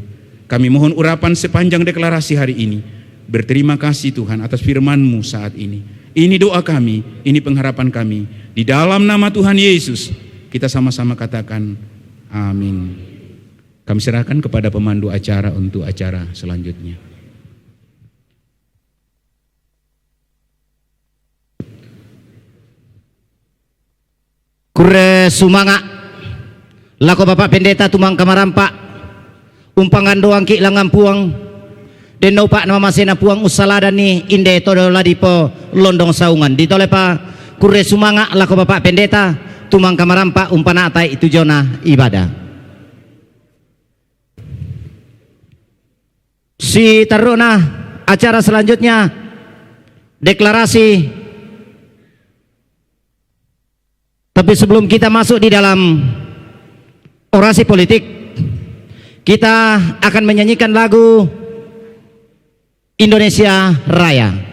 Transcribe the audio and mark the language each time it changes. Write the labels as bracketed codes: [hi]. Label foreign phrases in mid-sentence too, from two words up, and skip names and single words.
[id] Kami mohon urapan sepanjang deklarasi hari ini. Berterima kasih Tuhan atas firman-Mu saat ini. Ini doa kami, ini pengharapan kami. Di dalam nama Tuhan Yesus, kita sama-sama katakan amin. Kami serahkan kepada pemandu acara untuk acara selanjutnya. [sda] Kure sumanga lako Bapak Pendeta tumang kamarampak umpangan doang ki langan puang deno pak nama masena puang usalada ni inde todo ladipo londong saungan ditolepa kure sumanga lako Bapak Pendeta tumang kamarampak umpana atai itu jona ibadah. [id] Si taruna acara selanjutnya deklarasi. Tapi sebelum kita masuk di dalam orasi politik, kita akan menyanyikan lagu Indonesia Raya.